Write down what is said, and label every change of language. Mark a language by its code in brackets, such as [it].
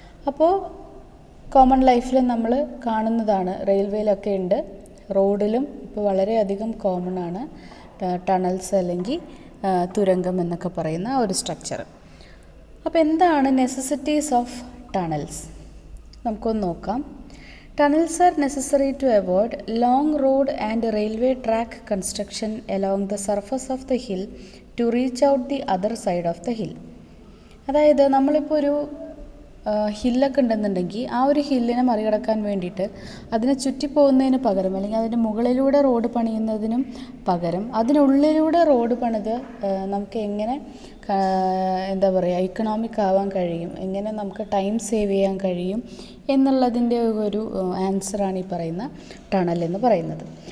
[ml] അപ്പോൾ കോമൺ ലൈഫിൽ നമ്മൾ കാണുന്നതാണ്, റെയിൽവേയിലൊക്കെ ഉണ്ട്, റോഡിലും ഇപ്പോൾ വളരെയധികം കോമൺ ആണ് ടണൽസ് അല്ലെങ്കിൽ തുരങ്കം എന്നൊക്കെ പറയുന്ന ഒരു സ്ട്രക്ചർ. അപ്പോൾ എന്താണ് [en] necessities of tunnels [ml] നമുക്കൊന്ന് നോക്കാം. [en] Tunnels are necessary to avoid long road and railway track construction along the surface of the hill to reach out the other side of the hill. [ml] അതായത് നമ്മളിപ്പോൾ ഒരു ഹില്ലൊക്കെ ഉണ്ടെന്നുണ്ടെങ്കിൽ ആ ഒരു ഹില്ലിനെ മറികടക്കാൻ വേണ്ടിയിട്ട് അതിനെ ചുറ്റിപ്പോകുന്നതിന് പകരം അല്ലെങ്കിൽ അതിൻ്റെ മുകളിലൂടെ റോഡ് പണിയുന്നതിനും പകരം അതിനുള്ളിലൂടെ റോഡ് പണിത് നമുക്ക് എങ്ങനെ എന്താ പറയുക ഇക്കണോമിക് ആവാൻ കഴിയും, എങ്ങനെ നമുക്ക് ടൈം സേവ് ചെയ്യാൻ കഴിയും എന്നുള്ളതിൻ്റെ ഒരു ആൻസറാണ് ഈ പറയുന്ന ടണൽ എന്ന് പറയുന്നത്.